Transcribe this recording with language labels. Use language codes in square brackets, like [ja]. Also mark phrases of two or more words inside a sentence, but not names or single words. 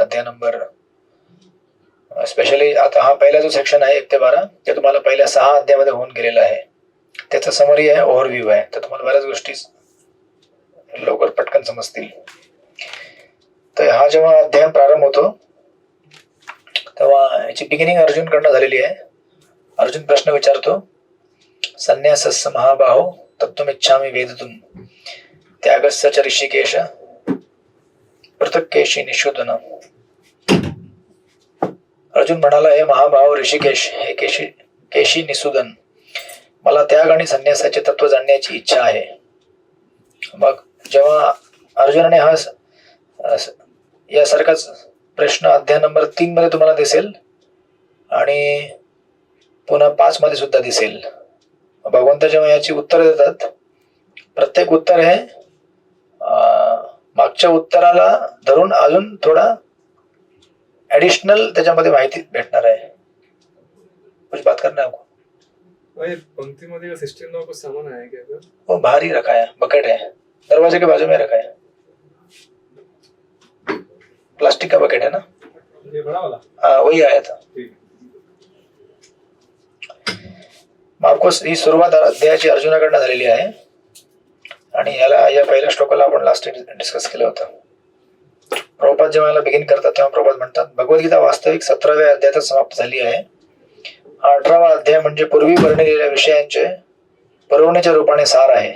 [mr] अध्याय [en] number specially [mr] आता हा पहिला जो सेक्शन आहे 1 ते 12 ते तुम्हाला पहिल्या 6 अध्यायामध्ये होऊन गेलेला आहे. त्याचा समरी आहे, ओव्हरव्ह्यू आहे, तर तुम्हाला बऱ्याच गोष्टी लवकर पटकन समजतील. तर हा जेव्हा अध्याय प्रारंभ होतो तेव्हा याची बिगिनिंग अर्जुन कडनं झालेली आहे. अर्जुन प्रश्न विचारतो, [sa] संन्यासस्य महाबाहो तत्त्वमिच्छामि वेदितुम् त्यागस्य च ऋषिकेश पृथक् केशी निषूदन. [mr] अर्जुन म्हणाला, हे महाभाव ऋषिकेश, हे केशी निषूदन, मला त्याग आणि संन्यासाचे तत्व जाणण्याची इच्छा आहे. मग जेव्हा अर्जुनाने हा यासारखाच प्रश्न अध्याय नंबर 3 मध्ये तुम्हाला दिसेल आणि पुन्हा 5 मध्ये सुद्धा दिसेल. भगवंत जेव्हा याची उत्तर देतात, प्रत्येक उत्तर हे मागच्या उत्तराला धरून अजून थोडा ऍडिशनल त्याच्यामध्ये माहिती भेटणार आहे. [hi] कुछ बात करना है आपको? भाई पंक्ति में सिस्टम में कुछ सामान आया क्या? वो बाहर ही रखा है, बकेट है, दरवाजे के बाजू में रखा है, प्लास्टिक का बकेट है ना, ये बड़ा वाला? हाँ वही आया था. आपको ही [mr] सुरुवात अध्यायाची अर्जुनाकडनं झालेली आहे आणि या पहिल्या श्लोकाला आपण [en] last discuss [mr] केलं होतं. प्रभुपाद जेव्हा याला बिगिन करतात तेव्हा प्रभुपाद म्हणतात, भगवद्गीता वास्तविक 17व्या अध्यायात समाप्त झाली आहे. 18वा अध्याय म्हणजे पूर्वी वर्णिलेल्या विषयांचे पुरवणीच्या रूपाने सार आहे.